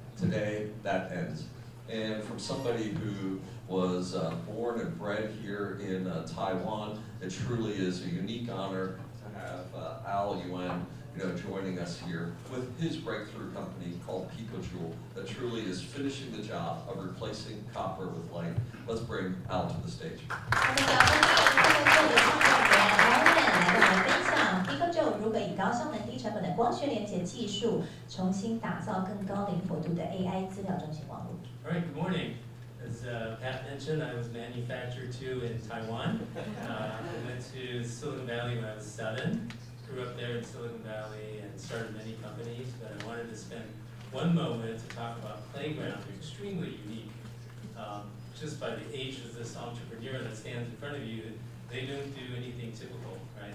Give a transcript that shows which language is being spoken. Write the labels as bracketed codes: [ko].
[en] Today, that ends. And from somebody who was born and bred here in Taiwan, it truly is a unique honor to have Al Yuan joining us here with his breakthrough company called PicoJoule that truly is finishing the job of replacing copper with light. Let's bring Al to the stage. [zh] PicoJoule 如何以高效能、低成本的光学连接技术，重新打造更高灵活度的 AI 资料中心网络。 [en] All right, good morning. As Pat mentioned, I was manufactured too in Taiwan. I went to Silicon Valley when I was 7, grew up there in Silicon Valley and started many companies, but I wanted to spend one moment to talk about playgrounds. They're extremely unique. Just by the age of this entrepreneur that stands in front of you, they don't do anything typical, right?